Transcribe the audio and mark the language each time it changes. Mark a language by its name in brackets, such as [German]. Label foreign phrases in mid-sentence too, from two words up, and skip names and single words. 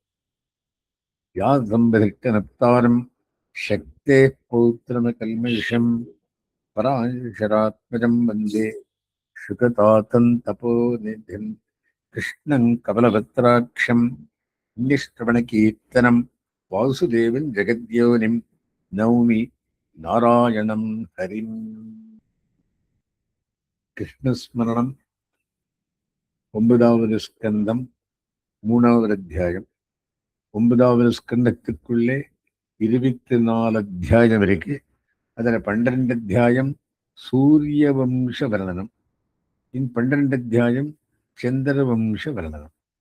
[Sanskrit] व्यासम्बधिष्टनप्तारं शक्तेः पौत्रमकल्मषं पराशरात्मजं वन्दे शुकतातं तपोनिधिं कृष्णं कमलभद्राक्षं पुण्यश्रवणकीर्तनं वासुदेवं जगद्योनिं नौमि नारायणं हरिम्। [Tamil] கிருஷ்ணஸ்மரணம் 9வது ஸ்கந்தம் 3வது அத்தியாயம். 9வது ஸ்கந்தத்துக்குள்ளே 24 அத்தியாயம் இருக்கு. அதில் 12 அத்தியாயம் சூரிய வம்ச வர்ணனம், 12 அத்தியாயம் சந்திர வம்ச வர்ணனம்.